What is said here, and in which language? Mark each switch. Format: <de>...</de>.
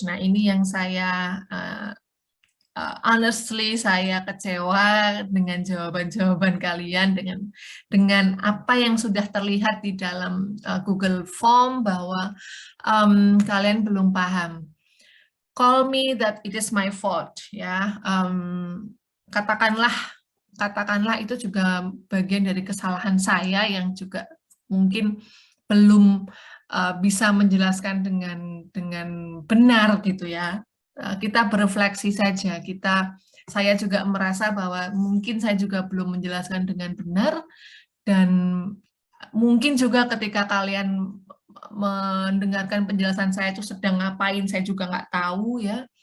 <id>Nah, ini yang saya honestly saya kecewa dengan jawaban-jawaban kalian, dengan apa yang sudah terlihat di dalam Google Form bahwa kalian belum paham.</id> <en>Call me that it is my fault ya.</en> <id>Katakanlah itu juga bagian dari kesalahan saya yang juga mungkin belum bisa menjelaskan dengan benar gitu ya. Kita berefleksi saja. Saya juga merasa bahwa mungkin saya juga belum menjelaskan dengan benar, dan mungkin juga ketika kalian mendengarkan penjelasan saya itu sedang ngapain, saya juga nggak tahu ya.</id>